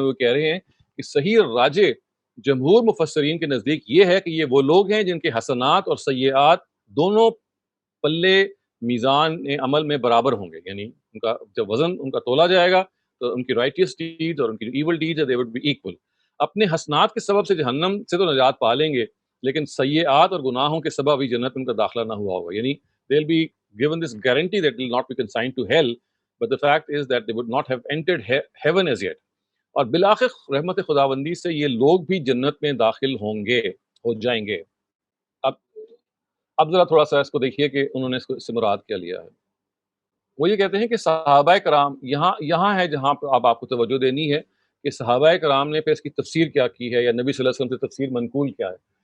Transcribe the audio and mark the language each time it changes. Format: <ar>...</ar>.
<ur>وہ کہہ رہے ہیں کہ صحیح اور راجح جمہور مفسرین کے نزدیک یہ ہے کہ یہ وہ لوگ ہیں جن کے حسنات اور سیئات دونوں پلے میزان عمل میں برابر ہوں گے. یعنی ان کا جب وزن ان کا تولا جائے گا تو ان کی رائٹیس ڈیڈز اور ان کی evil deeds</ur> <en>They would be equal.</en> <ur>اپنے حسنات کے سبب سے جہنم سے تو نجات پا لیں گے، لیکن سیئات اور گناہوں کے سبب ہی جنت میں ان کا داخلہ نہ ہوا ہوگا.</ur> <en>یعنی they will be given this guarantee that they will not be consigned to hell, but the fact is that they would not have entered heaven as yet.</en> <ur>اور بالآخر رحمت خداوندی سے یہ لوگ بھی جنت میں داخل ہوں گے، ہو جائیں گے. اب ذرا تھوڑا سا اس کو دیکھیے کہ انہوں نے اس سے مراد کیا لیا ہے. وہ یہ کہتے ہیں کہ صحابہ کرام، یہاں ہے جہاں پہ آپ کو توجہ دینی ہے کہ صحابہ کرام نے پھر اس کی تفسیر کیا کی ہے، یا نبی صلی اللہ علیہ وسلم سے تفسیر منقول کیا ہے.</ur>